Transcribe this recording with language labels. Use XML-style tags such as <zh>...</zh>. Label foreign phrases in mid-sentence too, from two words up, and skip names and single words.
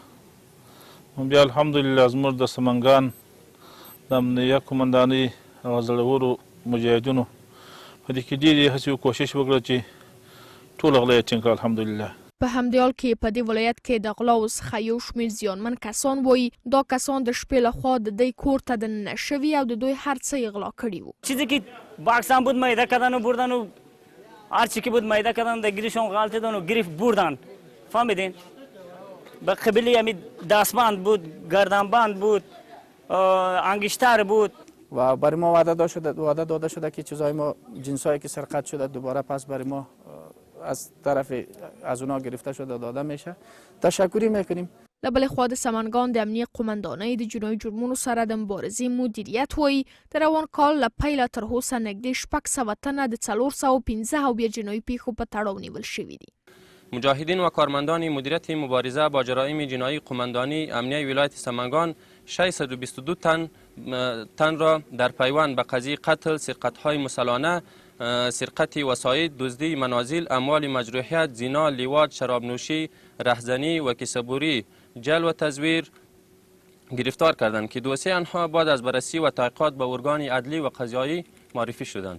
<ps>بیا الحمدلله زموږ د سمنګان د امنیه قمندانۍ او زړورو مجاهدینو په دې کې ډېرې هڅې او کوشش وکړه چې ټول غله یې ټینګ کړه الحمدلله. په همدې حال کې په دې ولایت کې د غلاو څخه یو شمېر زیانمن کسان وایي دا کسان د شپې لخوا د دوی کور ته دننه شوي او د دوی هر څه یې غلا کړي وو.</ps> <fa>چیزی که باکسان بود میده کردن و بردن و هر چی که بود میده کردن در گیرشون غلطه دادن و گرفت بردن. فهمیدین؟ به قبیله یعنی دستبند بود، گردنبند بود، انگشتر بود. و برای ما وعده داده شده که چیزای ما جنسایی که سرقت شده دوباره پس برای ما از طرف از اونا گرفته شده داده میشه. تشکری میکنیم.</fa> <ps>له بلې خوا د سمنګان د امنیه قمندانۍ د جنایي جرمونو سره د مبارزې مدیریت وایي د روان کال له پیله تر اوسه نږدې 600 تنه د 415 بیا جنایي پیښو په تړاو نیول شوي دي.</ps> <fa>مجاهدین و کارمندان مدیریت مبارزه با جرایم جنایی قماندانی امنیه ولایت سمنگان 622 تن را در پیوند به قضیه قتل، سرقت‌های مسلحانه، سرقت وسایل، دزدی منازل، اموال مجروحیت، زنا، لیواد، شراب نوشی، رهزنی و کیسه‌بری، جل و تزویر گرفتار کردند که دوسیه آنها بعد از بررسی و تحقیقات به ارگان عدلی و قضایی معرفی شدند.</fa>